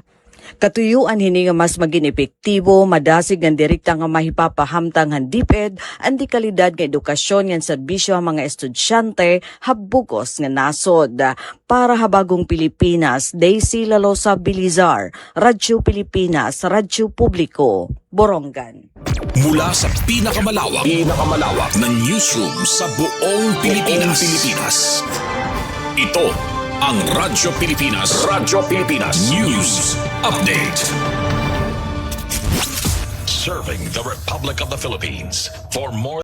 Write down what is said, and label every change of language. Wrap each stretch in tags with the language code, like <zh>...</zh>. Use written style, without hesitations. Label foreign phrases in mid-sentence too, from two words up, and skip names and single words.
<war>Katuyuan hini nga mas maging epektibo, madasig ng direkta nga mahipapahamtang han DepEd ang di kalidad nga edukasyon nga serbisyo ang mga estudyante habugos nga nasod. Para habagong Pilipinas, Daisy Lalosa Bilizar, Radyo Pilipinas, Radyo Publiko, Borongan.</war> <tl>Mula sa pinakamalawak na newsroom sa buong Pilipinas. Ito ang Radyo Pilipinas News Update.</tl> <en>Serving the Republic of the Philippines for more</en>